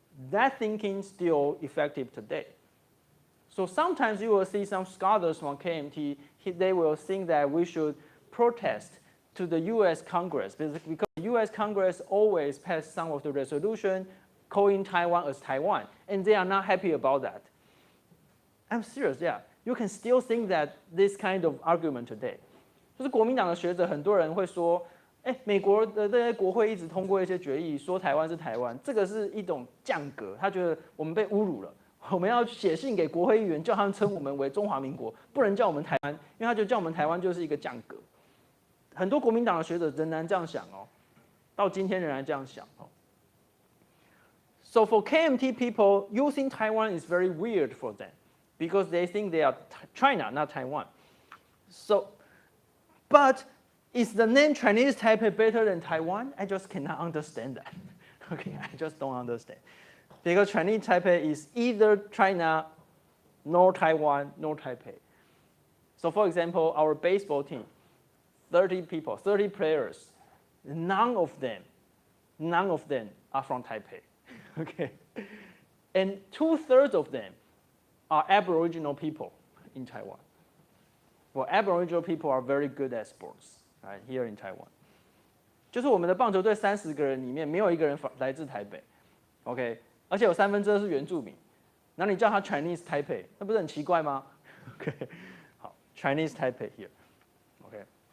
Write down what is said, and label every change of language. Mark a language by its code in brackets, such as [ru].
[en] That thinking is still effective today. So sometimes you will see some scholars from KMT, they will think that we should protest to the US Congress, because the US Congress always pass some of the resolution calling Taiwan as Taiwan, and they are not happy about that. I'm serious, yeah. You can still think that this kind of argument today. [zh] 就是国民党的学者，很多人会说，美国的这些国会一直通过一些决议，说台湾是台湾，这个是一种降格，他觉得我们被侮辱了，我们要写信给国会议员，叫他们称我们为中华民国，不能叫我们台湾，因为他觉得叫我们台湾就是一个降格。很多国民党的学者仍然这样想哦。到今天仍然这样想。 [en] So for KMT people, using Taiwan is very weird for them because they think they are China, not Taiwan. So, but is the name Chinese Taipei better than Taiwan? I just cannot understand that. Okay, I just don't understand. Because Chinese Taipei is either China, nor Taiwan, nor Taipei. So for example, our baseball team, 30 people, 30 players, none of them are from Taipei. Okay, and 2/3 of them are Aboriginal people in Taiwan. Well, Aboriginal people are very good at sports, right, here in Taiwan. [zh] 就是我们的棒球队30个人里面没有一个人来自台北 ，OK， 而且有2/3是原住民，那你叫他 Chinese Taipei， 那不是很奇怪吗 ？OK， 好 ，Chinese Taipei here， OK。